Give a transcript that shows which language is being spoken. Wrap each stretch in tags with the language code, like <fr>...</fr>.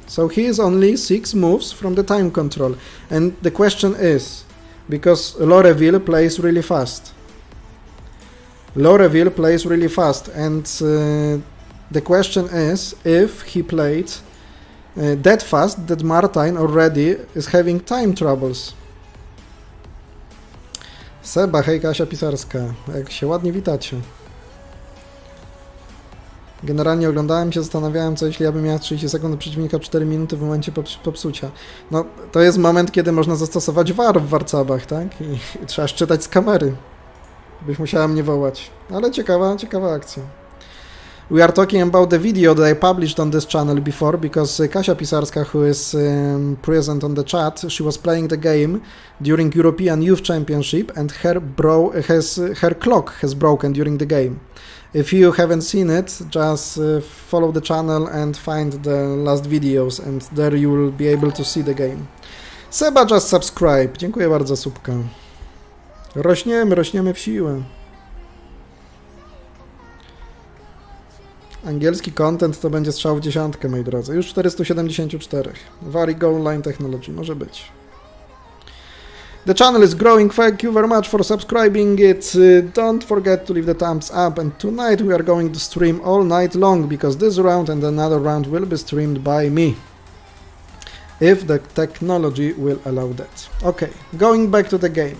<en>So he is only 6 moves from the time control. And the question is, because Leville plays really fast. Leville plays really fast, and the question is if he played that fast that Martin already is having time troubles.</en> <pl>Seba, hej Kasia Pisarska, jak się ładnie witacie. Generalnie oglądałem się, zastanawiałem, co jeśli ja bym miał 30 sekund do przeciwnika 4 minuty w momencie popsucia. No, to jest moment, kiedy można zastosować VAR w warcabach, tak? I trzeba szczytać z kamery. Byś musiała mnie wołać. Ale ciekawa akcja.</pl> <en>We are talking about the video that I published on this channel before, because Kasia Pisarska, who is present on the chat, she was playing the game during European Youth Championship, and her clock has broken during the game. If you haven't seen it, just follow the channel and find the last videos, and there you will be able to see the game. Seba, just subscribe.</en> <pl>Dziękuję bardzo, Subka. Rośniemy w siłę. Angielski content to będzie strzał w dziesiątkę, moi drodzy. Już 474.</pl> <en>Very Go Online Technology,</en> <pl>może być.</pl> <en>The channel is growing, thank you very much for subscribing it. Don't forget to leave the thumbs up, and tonight we are going to stream all night long, because this round and another round will be streamed by me. If the technology will allow that. Okay, going back to the game.</en>